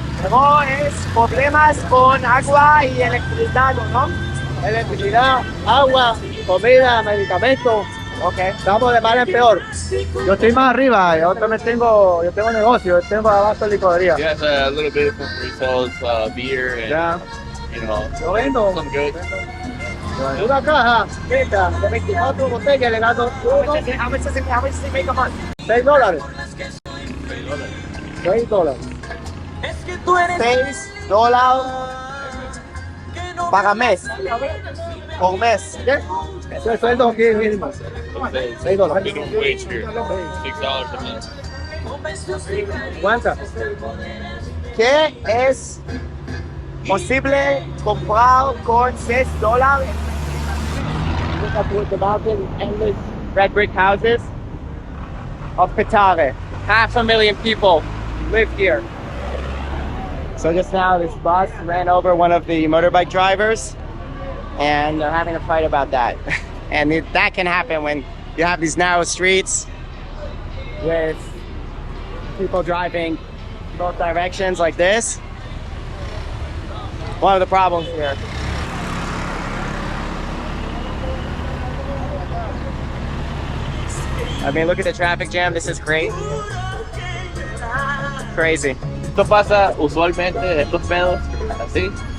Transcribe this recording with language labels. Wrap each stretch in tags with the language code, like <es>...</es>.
<es>No es problemas con agua y electricidad, ¿no? Electricidad, agua, comida, medicamentos.</es> <en>Okay.</en> <es>Estamos de mal en peor. Yo estoy más arriba, yo tengo negocio, yo tengo abasto de licorería.</es> <en>Yes, a little bit from resells beer and</en> <es>Ya.</es> <en>you know</en> <es>Lo vendo.</es> <en>some good.</en> <es>Una caja, esta, de 24 botellas, le gasto</es> <en>How much does it make a month? $6. $6.</en> <es>$6 para mes. Por mes. ¿Qué? Ese es el sueldo aquí mismo. $6.</es> <en>Minimum wage here, $6 a month.</en> <es>¿Cuántas? ¿Qué es posible comprar con $6?</es> <en>Look at the mountain endless red brick houses of Petare. 500,000 people live here. So just now this bus ran over one of the motorbike drivers and they're having a fight about that. And that can happen when you have these narrow streets with people driving both directions like this. One of the problems here. I mean, look at the traffic jam. This is great. Crazy.</en> <es>Esto pasa usualmente, estos pedos, así.</es>